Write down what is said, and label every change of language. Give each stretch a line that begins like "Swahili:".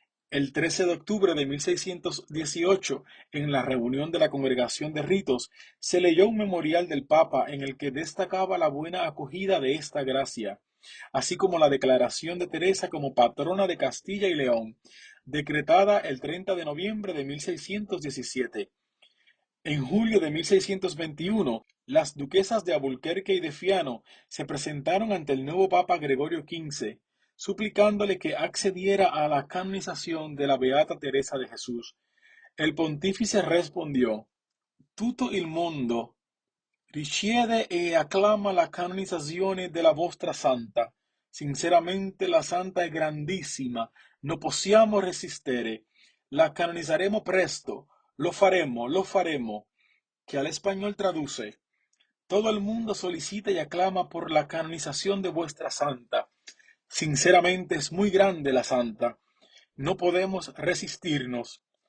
Spanish: El 13 de octubre de 1618, en la reunión de la Congregación de Ritos, se leyó un memorial del Papa en el que destacaba la buena acogida de esta gracia, así como la declaración de Teresa como patrona de Castilla y León, decretada el 30 de noviembre de 1617. En julio de 1621, las duquesas de Alburquerque y de Fiano se presentaron ante el nuevo Papa Gregorio XV, suplicándole que accediera a la canonización de la Beata Teresa de Jesús.
Italian: El pontífice respondió: Tutto il mondo richiede e acclama la canonizzazione della vostra santa. Sinceramente la santa è grandissima, non possiamo resistere. La canonizaremos presto, lo faremos,
Spanish: que al español traduce: todo el mundo solicita y aclama por la canonización de vuestra santa. Sinceramente es muy grande la santa. No podemos resistirnos.